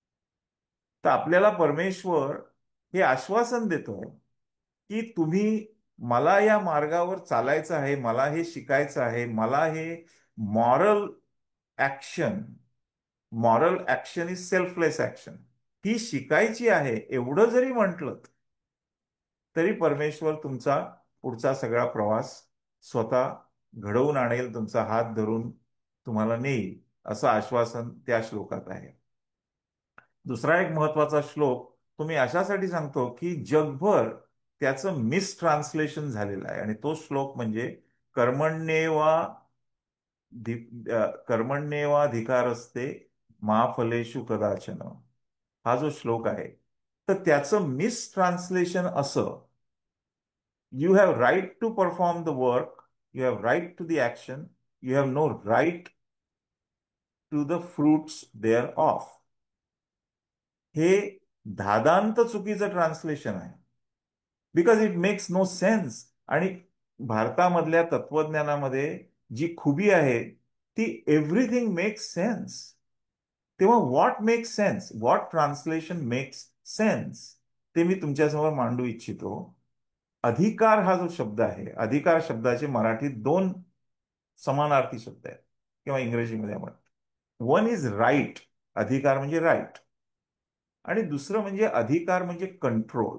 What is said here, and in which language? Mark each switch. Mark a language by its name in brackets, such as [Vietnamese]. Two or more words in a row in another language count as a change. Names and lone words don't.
[Marathi] तर आपल्याला परमेश्वर हे आश्वासन देतोय की तुम्ही मला या मार्गावर चालायचं आहे, मला हे शिकायचं आहे, मला हे [English] moral action moral action is selfless action [Marathi] ही शिकायची आहे, एवढं जरी म्हटलं तरी परमेश्वर तुमचा पुढचा सगळा प्रवास स्वतः घडवून आणेल, तुमचा हात धरून तुम्हाला नेईल, असं आश्वासन त्या श्लोकात आहे. दुसरा एक महत्वाचा श्लोक तो मी अशासाठी सांगतो की जगभर त्याचं मिसट्रान्सलेशन झालेलं आहे, आणि तो श्लोक म्हणजे कर्मण्येवा [Sanskrit] कर्मण्येवाधिकारस्ते मा फलेषु कदाचन, [Marathi] हा जो श्लोक आहे तर त्याचं मिसट्रान्सलेशन असं, [English] You have right to perform the work, you have right to the action, you have no right to the fruits thereof. [Marathi] हे धादांत चुकीचं ट्रान्सलेशन आहे, [English] Because it makes no sense. [Marathi] आणि भारतामधल्या तत्वज्ञानामध्ये जी खुबी आहे ती [English] everything makes sense. [Marathi] तेव्हा [English] what makes sense, what translation makes sense, [Marathi] ते मी तुमच्यासमोर मांडू इच्छितो. अधिकार हा जो शब्द आहे, अधिकार शब्दाचे मराठीत दोन समानार्थी शब्द आहेत किंवा इंग्रजीमध्ये आपण, [English] one is right, [Marathi] अधिकार म्हणजे राईट, आणि दुसरं म्हणजे अधिकार म्हणजे कंट्रोल.